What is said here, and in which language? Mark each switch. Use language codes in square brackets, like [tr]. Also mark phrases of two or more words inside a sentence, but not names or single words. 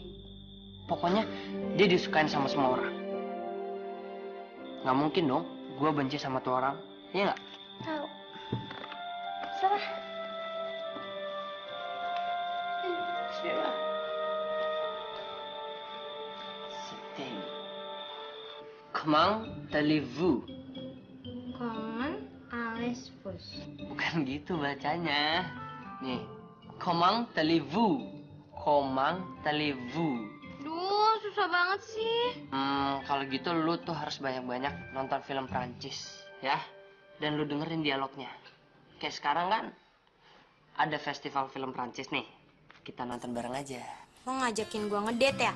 [id] Pokoknya dia disukain sama semua orang. Nggak mungkin dong gue benci sama tuh orang. Iya nggak? Tahu. Serah. Serah. Stay. [fr] Comment allez-vous? Comment allez-vous? [id] Bukan gitu bacanya. Nih, [fr] comment allez-vous? Comment allez-vous? [id] Duh, susah banget sih. Kalau gitu lu tuh harus banyak-banyak nonton film Prancis, ya. Dan lu dengerin dialognya. Kayak sekarang kan ada festival film Prancis nih. Kita nonton bareng aja. Lo ngajakin gua ngedate ya?